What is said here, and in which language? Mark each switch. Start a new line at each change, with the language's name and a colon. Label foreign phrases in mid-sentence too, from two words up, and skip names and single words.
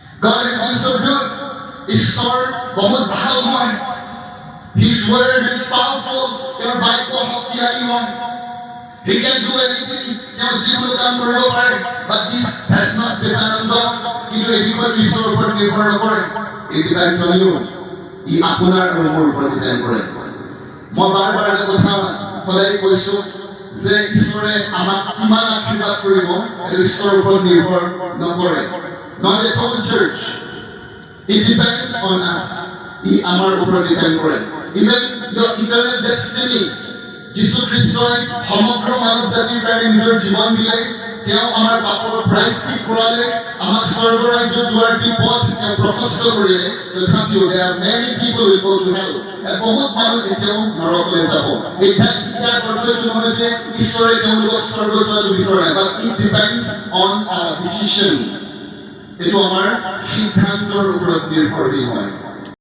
English: God has been so good.
Assamese: ঈশ্বৰ বহুত ভাল হয়।
English: His word is powerful.
Assamese: তেওঁৰ বাক্য শক্তিশালী হয়।
English: He can do anything.
Assamese: তেওঁ যিকোনো কাম কৰিব পাৰে।
English: But this has not depend on God.
Assamese: কিন্তু এই বিষয়টো ঈশ্বৰৰ ওপৰত নিৰ্ভৰ নকৰে।
English: It depends on you.
Assamese: ই আপোনাৰ আৰু মোৰ ওপৰত ডিপেণ্ড কৰে। মই বাৰ বাৰ এটা কথা সদায় কৈছো যে ঈশ্বৰে আমাক কিমান আশীৰ্বাদ কৰিব এইটো ঈশ্বৰৰ ওপৰত নিৰ্ভৰ নকৰে।
English: Not the whole church. It depends on us.
Assamese: ই আমাৰ ওপৰত ডিপেণ্ড কৰে।
English: Even your eternal destiny.
Assamese: যীশু খ্ৰীষ্টই সমগ্ৰ মানৱ জাতিৰ কাৰণে নিজৰ জীৱন দিলে। তেওঁ আমাৰ পাপৰ প্ৰায়শ্চিত কৰালে। আমাক স্বৰ্গ ৰাজ্যত যোৱাৰ যি পথ তেওঁ প্ৰশস্ত কৰিলে।
English: তথাপিও there are many people will go to hell.
Assamese: বহুত মানুহ এতিয়াও নৰকলৈ যাব। ইয়াৰ অৰ্থটো নহয় যে ঈশ্বৰে তেওঁলোকক স্বৰ্গ যোৱাটো বিচৰা নাই।
English: But it depends on our decision.
Assamese: এইটো আমাৰ সিদ্ধান্তৰ ওপৰত নিৰ্ভৰশীল হয়।